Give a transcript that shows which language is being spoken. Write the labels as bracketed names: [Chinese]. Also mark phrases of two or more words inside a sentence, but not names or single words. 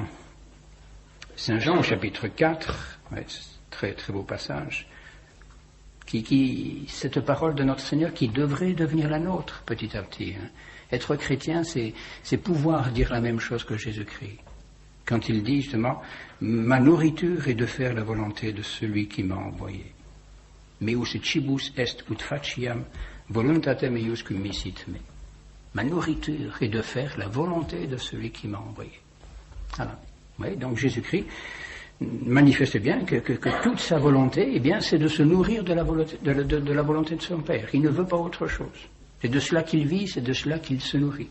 [French] Saint Jean, au chapitre 4, très très beau passage, cette parole de notre Seigneur qui devrait devenir la nôtre petit à petit. Être chrétien, c'est pouvoir dire la même chose que Jésus-Christ. Quand il dit justement, ma nourriture est de faire la volonté de celui qui m'a envoyé. [Latin] Meus cibus est ut faciam voluntatem eius cum misit me. [French] Ma nourriture est de faire la volonté de celui qui m'a envoyé. Voilà. Oui, donc Jésus-Christ manifeste bien que toute sa volonté, eh bien, c'est de se nourrir de la volonté de son Père. Il ne veut pas autre chose. C'est de cela qu'il vit, c'est de cela qu'il se nourrit.